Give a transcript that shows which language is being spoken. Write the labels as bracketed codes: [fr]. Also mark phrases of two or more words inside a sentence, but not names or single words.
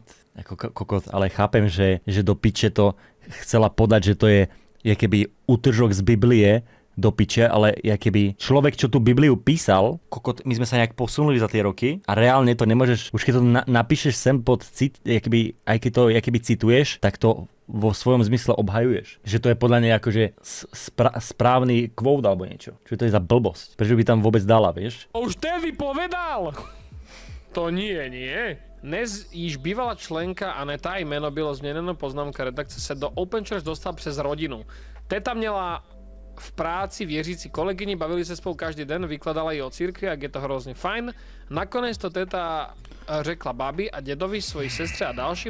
[sk] Ako kokot, ale chápem, že do piče to chcela podať, že to je keby utržok z Biblie do piče, ale keby človek, čo tú Bibliu písal, kokot, my sme sa nejak posunuli za tie roky a reálne to nemôžeš, už keď to napíšeš sem pod cit, aj keď to cituješ, tak to vo svojom zmysle obhajuješ. Že to je podľa nej akože správny quote alebo niečo. Čo to je za blbosť? Prečo by tam vôbec dala, vieš? Už tedy povedal! To nie. [cs] Dnes již bývalá členka Aneta, jméno bylo změněno, poznámka redakce, se do Open Church dostal přes rodinu. Teta měla v práci věřící kolegyni, bavili se spolu každý den, vykladala jí o církvi, jak je to hrozně fajn. Nakonec to teta řekla babi a dědovi, svojí sestře a dalším.